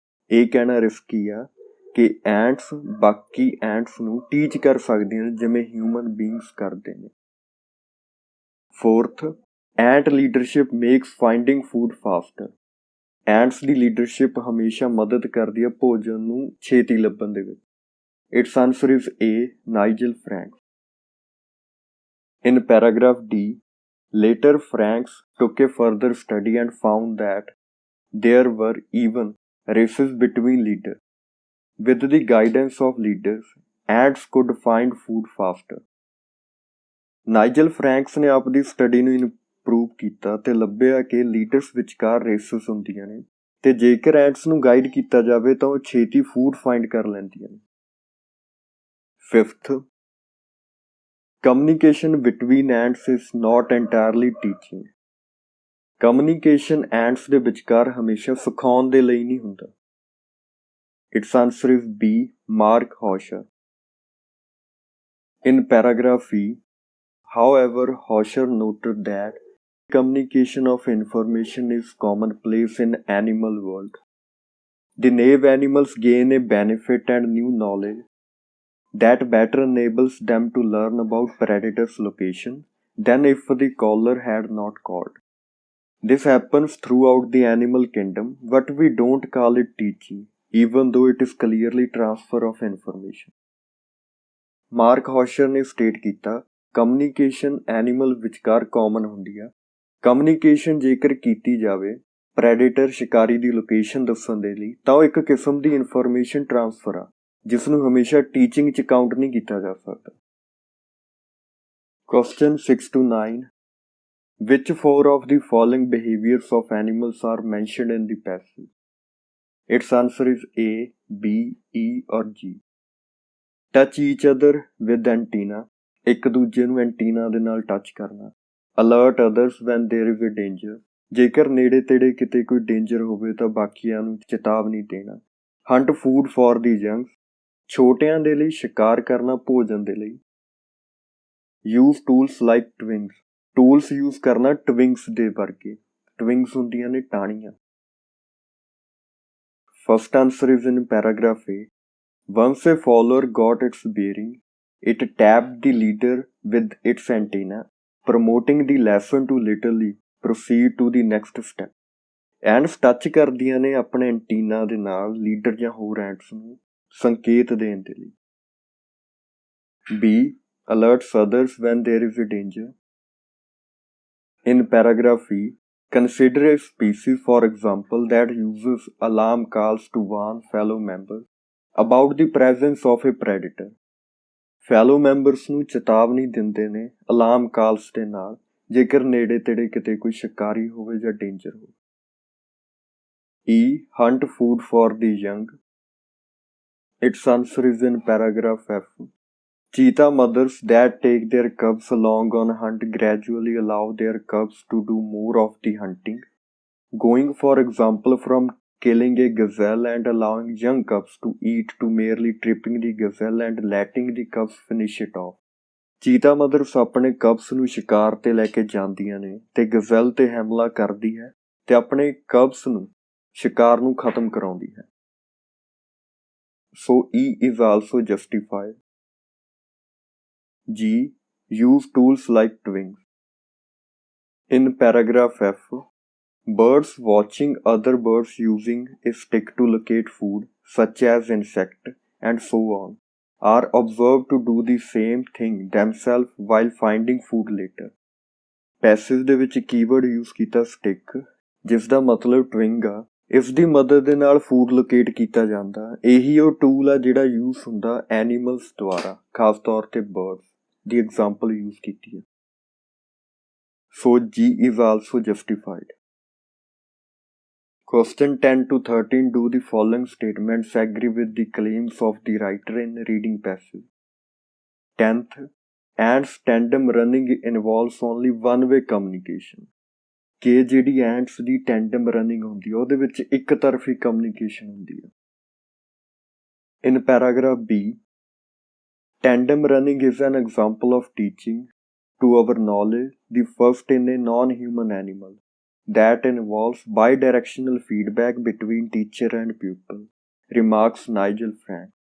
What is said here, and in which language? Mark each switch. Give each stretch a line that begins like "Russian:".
Punjabi: ਇਹ ਕਹਿਣਾ ਰਿਸਕੀ ਆ ਕਿ ਐਂਟਸ ਬਾਕੀ ਐਂਟਸ ਨੂੰ ਟੀਚ ਕਰ ਸਕਦੀਆਂ ਨੇ ਜਿਵੇਂ ਹਿਊਮਨ ਬੀਇੰਗਸ ਕਰਦੇ ਨੇ.
English: Fourth, ant leadership makes finding food faster.
Punjabi: ਐਂਟਸ ਦੀ ਲੀਡਰਸ਼ਿਪ ਹਮੇਸ਼ਾ ਮਦਦ ਕਰਦੀ ਹੈ ਭੋਜਨ ਨੂੰ ਛੇਤੀ ਲੱਭਣ ਦੇ ਵਿੱਚ.
English: Its answer is A. Nigel Frank. In paragraph D, later Franks took a further study and found that there were even races between leaders. With the guidance of leaders, ants could find food faster.
Punjabi: ਨਾਈਜਲ ਫਰੈਂਕਸ ਨੇ ਆਪਣੀ study ਨੂੰ improve ਕੀਤਾ ਤੇ ਲੱਭਿਆ ਕਿ leaders ਵਿਚਕਾਰ ਰੇਸਸ ਹੁੰਦੀਆਂ ਨੇ ਤੇ ਜੇਕਰ ਐਂਟਸ ਨੂੰ ਗਾਈਡ ਕੀਤਾ ਜਾਵੇ ਤਾਂ ਉਹ ਛੇਤੀ ਫੂਡ ਫਾਈਂਡ ਕਰ ਲੈਂਦੀਆਂ ਨੇ.
English: Fifth, communication between ants is not entirely teaching.
Punjabi: Communication ants ਦੇ ਵਿਚਕਾਰ ਹਮੇਸ਼ਾ ਸਿਖਾਉਣ ਦੇ ਲਈ ਨਹੀਂ ਹੁੰਦਾ.
English: Its answer is B. Mark Hosher. In paragraph E, however, Hosher noted that communication of information is commonplace in animal world. The naive animals gain a benefit and new knowledge that better enables them to learn about predator's location than if the caller had not called. This happens throughout the animal kingdom, but we don't call it teaching, even though it is clearly transfer of information.
Punjabi: Mark Hosher ਨੇ state ਕੀਤਾ communication animal ਵਿਚਕਾਰ common ਹੁੰਦੀ ਆ. Communication ਜੇਕਰ ਕੀਤੀ ਜਾਵੇ ਪ੍ਰੈਡੇਟਰ ਸ਼ਿਕਾਰੀ ਦੀ location ਦੱਸਣ ਦੇ ਲਈ ਤਾਂ ਉਹ ਇੱਕ ਕਿਸਮ ਦੀ ਇਨਫੋਰਮੇਸ਼ਨ ਟ੍ਰਾਂਸਫਰ ਆ ਜਿਸ ਨੂੰ ਹਮੇਸ਼ਾ ਟੀਚਿੰਗ 'ਚ ਕਾਊਂਟ ਨਹੀਂ ਕੀਤਾ ਜਾ ਸਕਦਾ.
English: Question 6 to 9. Which four of the following behaviors of animals are mentioned in the passage? Its answer is A, B, E or G. Touch each other with antenna.
Punjabi: ਇੱਕ ਦੂਜੇ ਨੂੰ ਐਂਟੀਨਾ ਦੇ ਨਾਲ ਟੱਚ ਕਰਨਾ.
English: Alert others when there is a danger.
Punjabi: ਜੇਕਰ ਨੇੜੇ ਤੇੜੇ ਕਿਤੇ ਕੋਈ ਡੇਂਜਰ ਹੋਵੇ ਤਾਂ ਬਾਕੀਆਂ ਨੂੰ ਚੇਤਾਵਨੀ ਦੇਣਾ।
English: hunt food for the young,
Punjabi: ਛੋਟਿਆਂ ਦੇ ਲਈ ਸ਼ਿਕਾਰ ਕਰਨਾ ਭੋਜਨ ਦੇ ਲਈ।
English: use tools like twigs,
Punjabi: tools use ਕਰਨਾ ਟਵਿੰਗਸ ਦੇ ਵਰਗੇ। ਟਵਿੰਗਸ ਹੁੰਦੀਆਂ ਨੇ ਟਾਹਣੀਆਂ।
English: First answer is in paragraph A. Once a follower got its bearing, it tapped the leader with its antenna, promoting the lesson to literally proceed to the next step.
Punjabi: Ends touch ਕਰਦੀਆਂ ਨੇ ਆਪਣੇ antenna ਦੇ ਨਾਲ leader ਜਾਂ ਹੋਰ ends ਨੂੰ ਸੰਕੇਤ ਦੇਣ ਦੇ ਲਈ।
English: B. Alerts others when there is a danger. In paragraph E, consider a species, for example, that uses alarm calls to warn fellow members about the presence of a predator.
Punjabi: Fellow members ਨੂੰ ਚੇਤਾਵਨੀ ਦਿੰਦੇ ਨੇ alarm ਕਾਲਸ ਦੇ ਨਾਲ ਜੇਕਰ ਨੇੜੇ ਤੇੜੇ ਕਿਤੇ ਕੋਈ ਸ਼ਿਕਾਰੀ ਹੋਵੇ ਜਾਂ ਡੇਂਜਰ ਹੋਵੇ।
English: E. Hunt food for the young. Its answer is in paragraph F. Cheetah mothers that take their cubs along on a hunt gradually allow their cubs to do more of the hunting, going for example from killing a gazelle and allowing young cubs to eat to merely tripping the gazelle and letting the cubs finish it off.
Punjabi: ਚੀਤਾ mothers ਆਪਣੇ ਕਬਸ ਨੂੰ ਸ਼ਿਕਾਰ ਤੇ ਲੈ ਕੇ ਜਾਂਦੀਆਂ ਨੇ ਤੇ ਗਜ਼ਲ ਤੇ ਹਮਲਾ ਕਰਦੀ ਹੈ ਤੇ ਆਪਣੇ ਕਬਸ ਨੂੰ ਸ਼ਿਕਾਰ ਨੂੰ ਖਤਮ ਕਰਾਉਂਦੀ ਹੈ।
English: So E is also justified. G. Use tools like twins. In paragraph F, birds watching other birds using a stick to locate food, such as insect and so on, are observed to do the same thing themselves while finding food later.
Punjabi: Passive ਦੇ ਵਿੱਚ keyword use ਕੀਤਾ stick, ਜਿਸ ਦਾ ਮਤਲਬ ਟਵਿੰਗ ਆ। ਇਸ ਦੀ ਮਦਦ ਦੇ ਨਾਲ ਫੂਡ ਲੋਕੇਟ ਕੀਤਾ ਜਾਂਦਾ। ਇਹੀ ਉਹ ਟੂਲ ਆ ਜਿਹੜਾ ਯੂਜ਼ ਹੁੰਦਾ ਐਨੀਮਲਸ ਦੁਆਰਾ, ਖਾਸ ਤੌਰ ਤੇ ਬਰਡਸ ਦੀ ਐਗਜ਼ਾਮਪਲ ਯੂਜ਼ ਕੀਤੀ ਹੈ।
English: So G is also justified. Question 10 to 13. Do the following statements agree with the claims of the writer in reading passive? 10th, ants tandem running involves only one-way communication.
Punjabi: ਕਿ ਜਿਹੜੀ ਐਂਟਸ ਦੀ tandem running ਹੁੰਦੀ ਹੈ ਉਹਦੇ ਵਿੱਚ ਇੱਕ ਤਰਫੀ communication ਹੁੰਦੀ ਹੈ।
English: In paragraph B, tandem running is an example of teaching to our knowledge the first in a non-human animal that involves bidirectional feedback between teacher and pupil, remarks Nigel Frank.